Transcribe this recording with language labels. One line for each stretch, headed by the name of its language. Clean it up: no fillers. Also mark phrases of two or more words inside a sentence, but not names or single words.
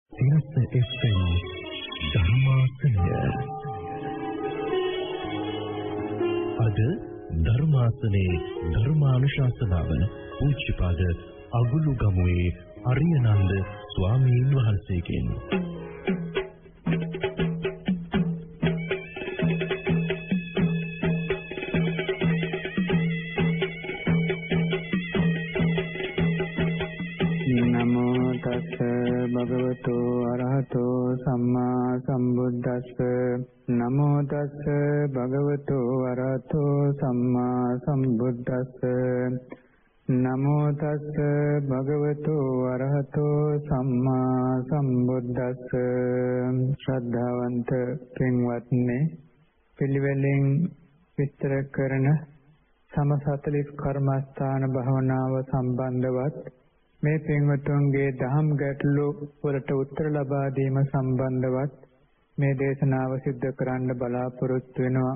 Sinhala: සිරස FM ධර්මාසනය. අද ධර්මාසනේ ධර්මානුශාසනාව පූජ්‍යපාද අගුළුගමුවේ අරියනන්ද ස්වාමීන් වහන්සේගෙන්.
Pali: භගවතු අරහතෝ සම්මා සම්බුද්දස්ස. නමෝ තස්ස භගවතු අරහතෝ සම්මා සම්බුද්දස්ස. නමෝ තස්ස භගවතු අරහතෝ සම්මා සම්බුද්දස්ස.
Sinhala: ශ්‍රද්ධාවන්ත පින්වත්නි, පිළිවෙලින් විස්තර කරන සම 40 කර්මස්ථාන භාවනාව සම්බන්ධවත් මේ පින්වතුන්ගේ දහම් ගැටළු වලට උත්තර ලබා දීම සම්බන්ධවත් මේ දේශනාව සිද්ධ කරන්න බලාපොරොත්තු වෙනවා.